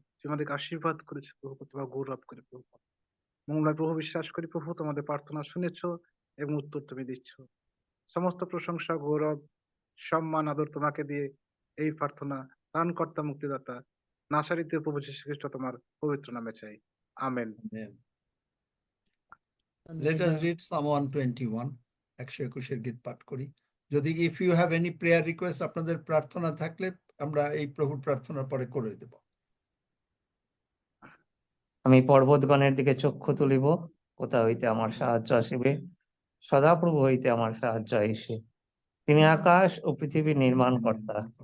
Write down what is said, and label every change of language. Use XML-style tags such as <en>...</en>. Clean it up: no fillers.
<bn>তুমি আমাদেরকে আশীর্বাদ করেছো প্রভু, তোমার গৌরব করে প্রভু। মঙ্গলময় প্রভু, বিশ্বাস করি প্রভু তোমাদের প্রার্থনা শুনেছো এবং উত্তর তুমি দিচ্ছ। সমস্ত প্রশংসা, গৌরব, সম্মান, আদর তোমাকে দিয়ে এই প্রার্থনা ত্রাণকর্তা, মুক্তিদাতা নাসারিতে প্রভু যীশু খ্রিস্ট তোমার পবিত্র নামে চাই, amen.</bn> <en>Let us read Psalm 121,</en> <bn>121 গীত পাঠ করি। যদি</bn> <en>if you have any prayer request,</en> <bn>আপনাদের প্রার্থনা থাকলে আমরা এই প্রভুর প্রার্থনার পরে করে দেব। আমি পর্বতগণের দিকে চক্ষু তুলিব, কোথা হইতে আমার সাহায্য আসিবে? সদাপ্রভু হইতে আমার সাহায্য আইসে। তিনি আকাশ ও পৃথিবী নির্মাণ কর্তা।</bn>